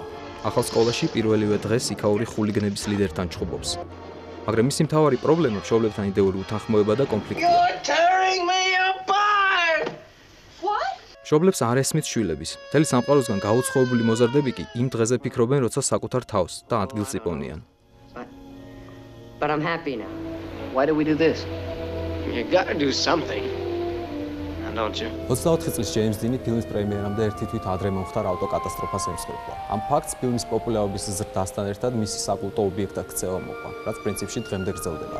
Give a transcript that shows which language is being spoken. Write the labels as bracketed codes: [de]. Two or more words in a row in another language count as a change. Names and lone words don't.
[ka] ახალ სკოლაში პირველივე დღეს იქაური ხულიგნების ლიდერთან ჩხუბობს. მაგრამ მისი მთავარი პრობლემა მშობლებთან იდეური უთანხმოება და კონფლიქტია. მშობლებს არ ესმით შვილების. მთელი სამყაროსგან გაუცხოებული მოზარდები კი იმ დღეზე ფიქრობენ, როცა საკუთარ თავს და ადგილს იპოვნიან. [en] But I'm happy now. Why do we do this? You gotta do something. Don't you? [ka] 24 წლის ჯეიმს დინი ფილმის პრემიერამდე ერთი თვით ადრე მომხდარ ავტოკატასტროფას ემსხვერპლა. ამ ფაქტს ფილმის პოპულარობის ზრდასთან ერთად მისი საკულტო ობიექტად ქცევა მოყვა, რაც პრინციპში დღემდე გრძელდება.